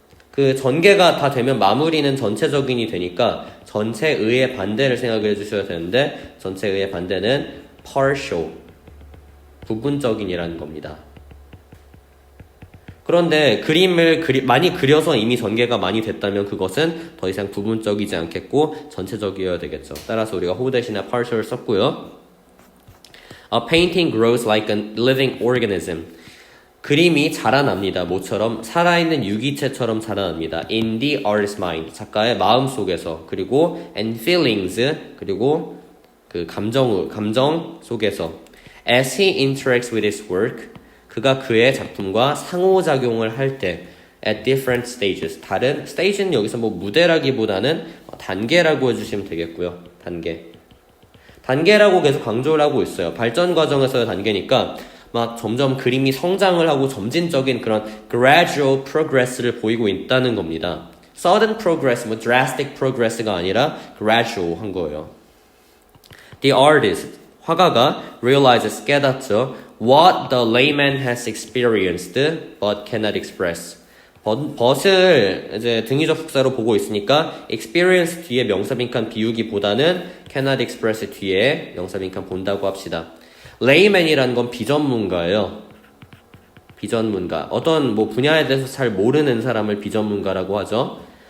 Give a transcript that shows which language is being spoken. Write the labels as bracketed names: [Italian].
[Korean] 그 전개가 다 되면 마무리는 전체적인이 되니까 전체의의 반대를 생각해 주셔야 되는데 전체의의 반대는 partial 부분적인이라는 겁니다. 그런데 그림을 많이 그려서 이미 전개가 많이 됐다면 그것은 더 이상 부분적이지 않겠고 전체적이어야 되겠죠. 따라서 우리가 whole 대신에 partial을 썼고요. [English] A painting grows like a living organism. [Korean] 그림이 자라납니다. 모처럼 살아있는 유기체처럼 자라납니다. [English] In the artist's mind. [Korean] 작가의 마음 속에서. 그리고 [English] and feelings. [Korean] 그리고 그 감정 속에서. [English] As he interacts with his work. [Korean] 그가 그의 작품과 상호작용을 할 때 [English] at different stages. [Korean] 다른 stage는 여기서 뭐 무대라기보다는 단계라고 해주시면 되겠고요. 단계라고 계속 강조를 하고 있어요. 발전 과정에서의 단계니까 막 점점 그림이 성장을 하고 점진적인 그런 gradual progress를 보이고 있다는 겁니다. sudden progress, 뭐 drastic progress가 아니라 gradual 한 거예요. [English] The artist, [Korean] 화가가 [English] realizes, [Korean] 깨닫죠. [English] What the layman has experienced but cannot express. [Korean] 벗을 이제 등위적 숙사로 보고 있으니까 experience 뒤에 명사빈칸 비우기보다는 cannot express 뒤에 명사빈칸 본다고 합시다. layman이라는 건 비전문가예요. 비전문가. 어떤 뭐 분야에 대해서 잘 모르는 사람을 비전문가라고 하죠.